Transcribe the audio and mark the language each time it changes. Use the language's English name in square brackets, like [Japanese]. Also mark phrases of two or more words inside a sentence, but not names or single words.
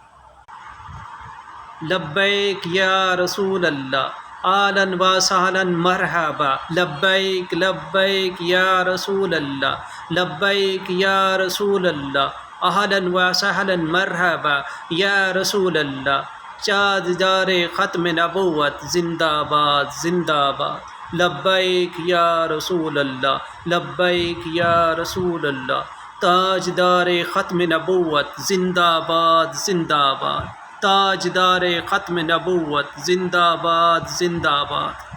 [Arabic] لبیک یا رسول اللہ، آلن و سہلن مرحبا، لبیک لبیک یا رسول اللہ، لبیک یا رسول اللہ، اہلاً و سہلاً مرحبا یا رسول اللہ۔ [Urdu] تاجدار ختم نبوت زندہ باد زندہ باد، [Arabic] لبیک یا رسول اللہ، لبیک یا رسول اللہ۔ [Urdu] تاجدار ختم نبوت زندہ باد زندہ باد، تاجدار ختم نبوت زندہ باد زندہ باد۔